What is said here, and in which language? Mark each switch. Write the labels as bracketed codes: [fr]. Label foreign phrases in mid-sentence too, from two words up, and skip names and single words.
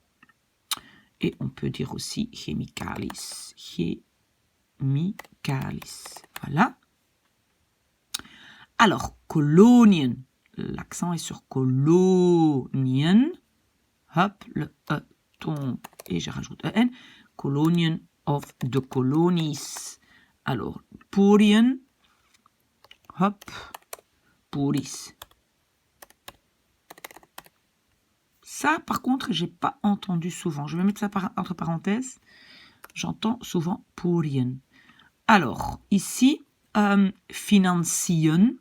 [fr] Et on peut dire aussi chemicalis. Chemicalis. Voilà. Alors, kolonien. L'accent est sur kolonien. hop, le E tombe et je rajoute EN. [nl] Kolonien of de kolonies. [fr] Alors, Purien, hop, Puris. Ça, par contre, j'ai pas entendu souvent. Je vais mettre ça entre parenthèses. J'entends souvent Purien. Alors, ici, financien.